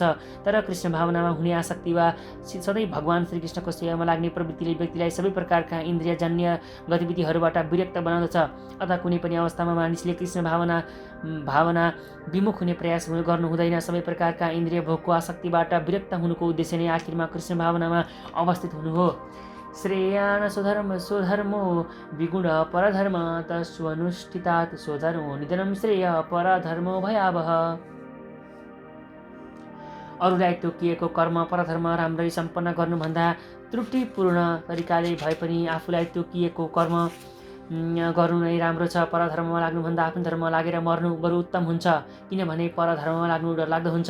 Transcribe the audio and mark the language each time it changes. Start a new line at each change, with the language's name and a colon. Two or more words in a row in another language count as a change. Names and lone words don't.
Nepali: तर कृष्ण भावनामा हुने आसक्ति वा सधैँ भगवान श्रीकृष्णको सेवामा लाग्ने प्रवृत्तिले व्यक्तिलाई सबै प्रकारका इन्द्रियजन्य गतिविधिहरूबाट विरक्त बनाउँदछ। अतः कुनै पनि अवस्थामा मानिसले कृष्ण भावना विमुख हुने प्रयास गर्नु हुँदैन। सबै प्रकारका इन्द्रिय भोगको आसक्तिबाट विरक्त हुनुको उद्देश्य नै आखिरमा कृष्ण भावनामा अवस्थित हुनु हो।
Sanskrit: श्रेयान् स्वधर्मो विगुण परधर्म तस्वनुष्ठितात् स्वधर्मो निधनं श्रेय परधर्मो भयावह।
Nepali: अरूलाई तोकिएको कर्म परधर्म राम्ररी सम्पन्न गर्नुभन्दा त्रुटिपूर्ण तरिकाले भए पनि आफूलाई तोकिएको कर्म गर्नु नै राम्रो छ। परधर्ममा लाग्नुभन्दा आफ्नो धर्ममा लागेर मर्नु बरु उत्तम हुन्छ, किनभने परधर्ममा लाग्नु डरलाग्दो हुन्छ।